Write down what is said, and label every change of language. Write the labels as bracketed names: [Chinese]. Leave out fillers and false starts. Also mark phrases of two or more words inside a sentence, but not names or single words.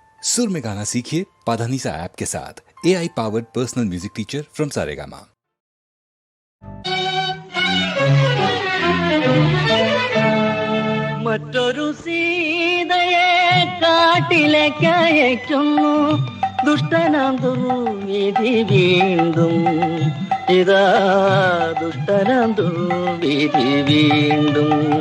[Hindi] सुर में गाना सीखिए पाधानीसा ऐप के साथ। [English] AI powered personal music teacher from Saregama. [Malayalam] മറ്റൊരു സീതയെ കാട്ടിലേക്കയക്കുന്നു ദുഷ്ടനാം ദുർവിധി വീണ്ടും. ഇതാ ദുഷ്ടനാം ദുർവിധി വീണ്ടും.